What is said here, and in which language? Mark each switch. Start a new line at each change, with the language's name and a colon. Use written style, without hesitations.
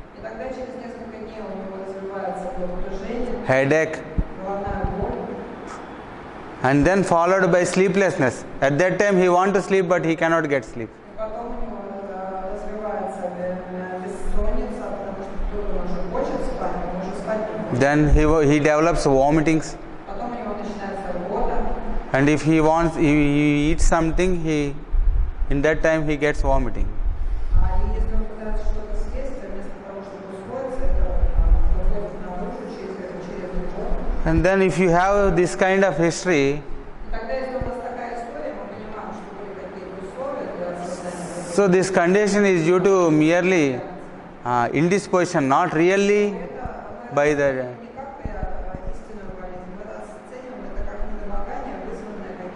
Russian: И тогда через несколько дней у него развивается головокружение,
English: headache,
Russian: головная боль.
English: and then followed by sleeplessness. At that time he want to sleep but he cannot get sleep.
Russian: И потом у него развивается бессонница, потому что кто-то уже хочет спать, но уже спать не может.
English: Then he develops vomitings,
Russian: Потом у него начинается рвота.
English: and if he eats something, in that time he gets vomiting.
Russian: И если он пытается что-то съесть, то вместо того, чтобы усвоиться, это выходит наружу через рвоту.
English: And then if you have this kind of history,
Russian: И тогда, если у нас такая история, мы понимаем, что были какие-то условия для создания.
English: so this condition is due to merely indisposition, not really by the...
Russian: Не как истинную болезнь, мы это оцениваем, это как недомогание, вызванное